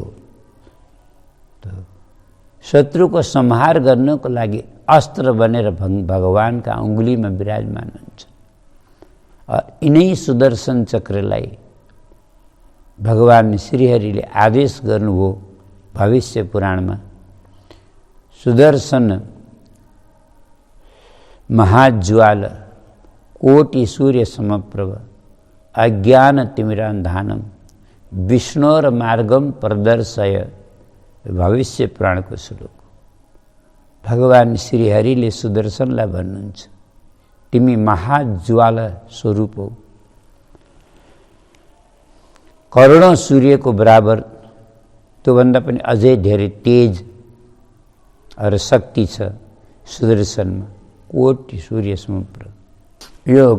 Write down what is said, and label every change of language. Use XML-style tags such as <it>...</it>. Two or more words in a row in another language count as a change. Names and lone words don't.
<ne>तो शत्रुको संहार गर्नको लागि अस्त्र बनेर भगवानका उंगलीमा विराजमान हुन्छ। यिनै सुदर्शन चक्रलाई भगवान श्रीहरिले आदेश गर्नुभयो भविष्य पुराणमा।</ne> <sa>सुदर्शन महाज्वाल कोटि सूर्य समप्रभ अज्ञान तिमिरान्धानम विष्णोर मार्गम प्रदर्शय,</sa> <ne>भविष्य पुराणको श्लोक। भगवान श्रीहरिले सुदर्शनलाई भन्नुहुन्छ, तिमी महाज्वाल स्वरूप हौ, करोडौं सूर्यको बराबर, त्योभन्दा पनि अझै धेरै तेज र शक्ति छ सुदर्शनमा,</ne> <sa>कोटि सूर्य समप्रभ।</sa>